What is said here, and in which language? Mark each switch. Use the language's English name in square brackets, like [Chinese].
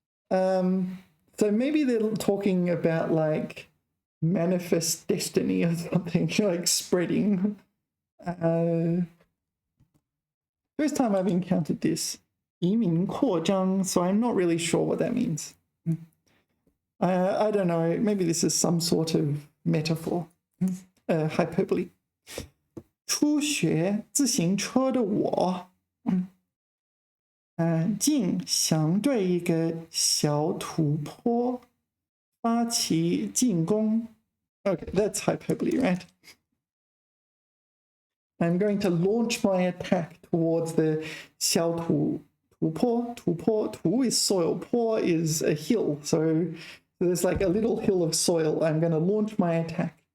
[English] So maybe they're talking about like manifest destiny or something, like spreading. First time I've encountered this. [Chinese] 移民扩张, [English] so I'm not really sure what that means. I don't know, maybe this is some sort of metaphor, hyperbole. [Chinese] 初学自行车的我，竟想对一个小土坡发起进攻. [English] Okay, that's hyperbole, right? I'm going to launch my attack towards the 小土坡. 土 is soil, 坡 is a hill. So there's like a little hill of soil. I'm going to launch my attack.